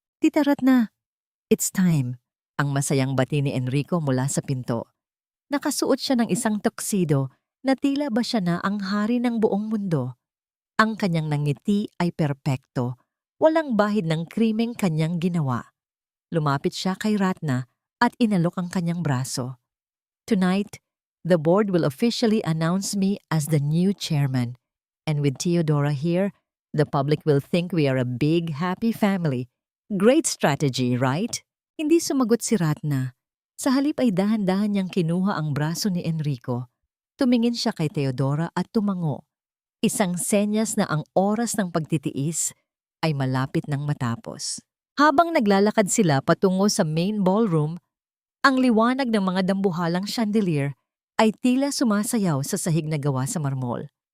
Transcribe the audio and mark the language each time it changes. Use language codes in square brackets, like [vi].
[tl] Tita Ratna, [en] it's time. [tl] Ang masayang bati ni Enrico mula sa pinto. Nakasuot siya ng isang tuxedo na tila ba siya na ang hari ng buong mundo. Ang kanyang nangiti ay perpekto, walang bahid ng krimeng kanyang ginawa. Lumapit siya kay Ratna at inalok ang kanyang braso. [en] Tonight, the board will officially announce me as the new chairman. And with Theodora here, the public will think we are a big, happy family. Great strategy, right? [tl] Hindi sumagot si Ratna. Sa halip ay dahan-dahan niyang kinuha ang braso ni Enrico. Tumingin siya kay Theodora at tumango. Isang senyas na ang oras ng pagtitiis ay malapit nang matapos. Habang naglalakad sila patungo sa main ballroom, ang liwanag ng mga dambuhalang chandelier ay tila sumasayaw sa sahig na gawa sa marmol.